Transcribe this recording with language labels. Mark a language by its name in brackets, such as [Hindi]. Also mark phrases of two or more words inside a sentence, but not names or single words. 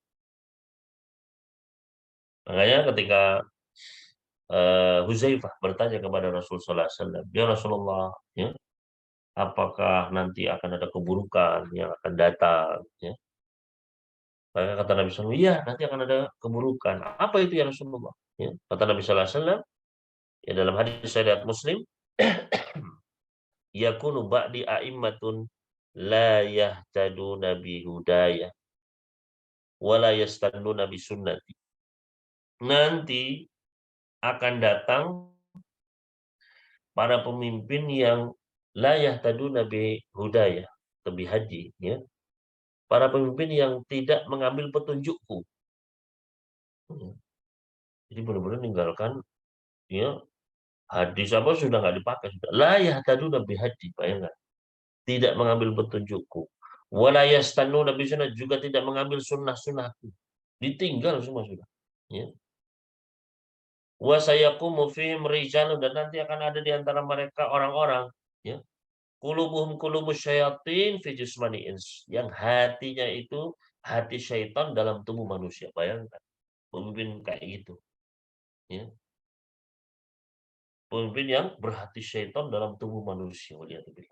[Indonesian] Makanya ketika, Hudzaifah bertanya kepada Rasul [Arabic] صلى الله عليه وسلم, "يا رسول الله, [Indonesian] ya, apakah nanti akan ada keburukan yang akan datang?" Ya. Maka kata Nabi SAW, "Iya, nanti akan ada keburukan." "Apa itu [Arabic] يا رسول الله?" [Indonesian] Ya, kata Nabi [Arabic] صلى الله عليه وسلم, [Indonesian] ya dalam hadis riwayat Muslim, [Arabic] "يكون بعدي أئمة لا يهتدون بهداي ولا يستنون بسنتي." [Indonesian] Nanti akan datang para pemimpin yang [Arabic] لا يهتدون بهداي, [Indonesian] lebih haji, ya. Para pemimpin yang tidak mengambil petunjukku. Mhm. Jadi benar-benar meninggalkan, ya, hadis apa sudah nggak dipakai sudah. [Arabic] لا يهتدون بهداي, [Indonesian] bayangkan. Tidak mengambil petunjukku. [Arabic] ولا يستنون بسنة, [Indonesian] juga tidak mengambil sunnah-sunnahku. Ditinggal semua sudah. [Arabic] Ya. وسيقوم فيهم رجال, [Indonesian] dan nanti akan ada di antara mereka orang-orang, ya. [Arabic] قلوبهم قلوب الشياطين في جثمان إنس. [Indonesian] Yang hatinya itu hati syaitan dalam tubuh manusia. Bayangkan. Pemimpin kayak gitu, ya. Pemimpin yang berhati syaitan dalam tubuh manusia, waliyadzubillah.